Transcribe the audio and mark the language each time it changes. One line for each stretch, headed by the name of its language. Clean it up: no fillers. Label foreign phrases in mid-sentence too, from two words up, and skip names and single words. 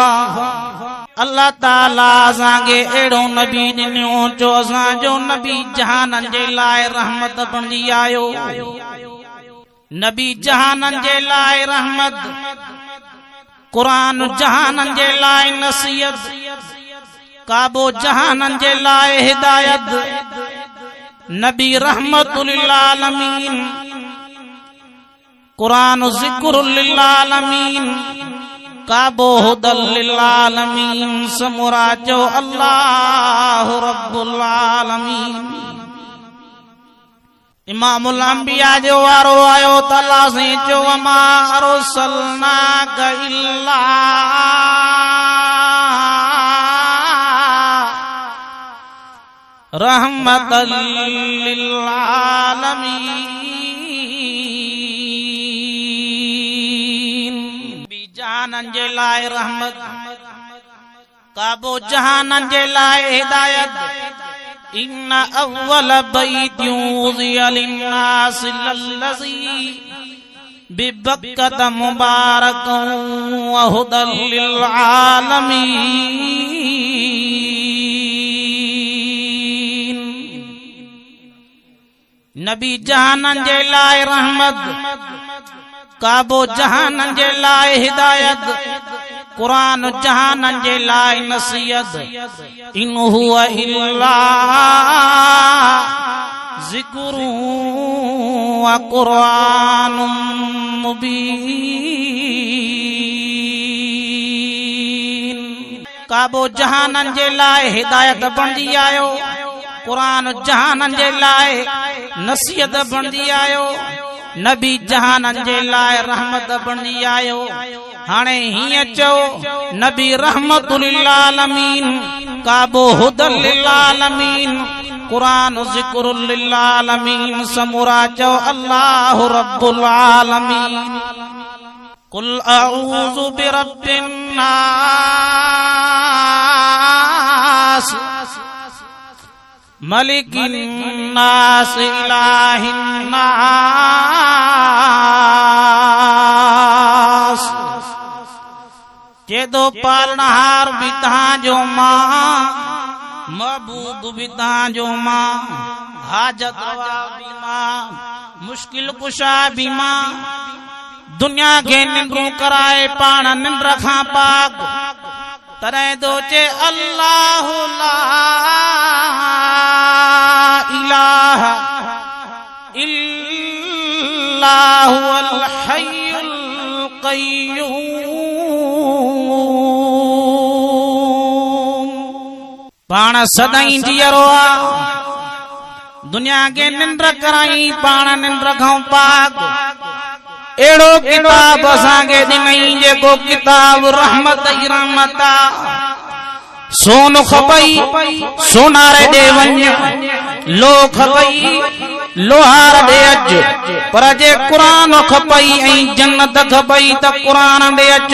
Sindhi: अल्लाह ताला असांखे अहिड़ो नबी ॾिनो जो असांजो नबी जहाननि जे लाइ रहमत बणिजी आयो। नबी जहाननि जे लाइ रहमत, कुरान जहाननि जे लाइ नसीहत, काबो जहाननि जे लाइ हिदायत।
Arabic: نبي رحمة للعالمين، قرآن ذكر للعالمين، كعبة هدى للعالمين.
Sindhi: समूरा जो
Arabic: الله رب العالمين.
Sindhi: इमामुल अंबिया जो वारो आयो त अल्लाह से जो
Arabic: ما أرسلناك إلا رحمة للعالمين.
Sindhi: बी जहानन जे लाइ रहमत, काबो जहानन जे लाइ हिदायत।
Arabic: إن أول بيت وضع للناس للذي ببكة مباركا وهدى للعالمين.
Sindhi: नबी जहानन जे लाइ रहमत, काबो जहानन जे लाइ हिदायत, कुरान जहानन जे लाइ नसीहत।
Arabic: إن هو إلا ذكر وقرآن مبين.
Sindhi: काबो जहानन जे लाइ हिदायत बणिजी आयो, कुरान जहानन जे लाइ नसीहत बणिजी आयो। नबी जहानन जे लाइ रहमत बणिजी आयो। हाणे हीअं चओ,
Arabic: نبي رحمة للعالمين, كعبة هدى للعالمين, قرآن ذكر للعالمين.
Sindhi: समूरा चओ
Arabic: الله رب العالمين. قل أعوذ برب الناس ملك الناس إله الناس.
Sindhi: जेदो पालनहार भी तव्हांजो मां, महबूब भी तव्हांजो मां, हाजत रवा भी मां, मुश्किल कुशा भी मां। दुनिया खे निंड्रू कराए पाण निंड खां पाक, तॾहिं दो चे
Arabic: الله لا إله إلا هو الحي القيوم.
Sindhi: पाण सदाई जीअरो आ दुनिया के निंड कराई पाण निंड खां पाक। एड़ो किताब असांखे ॾिनई जेको किताब रहमत ई रहमत आ। सोन खपई सोनारे ॾे वञ, लो खपई लोहार ॾे अच, पर जे क़ुरान खपई ऐं जन्नत खपई त क़ुरान ॾे अच।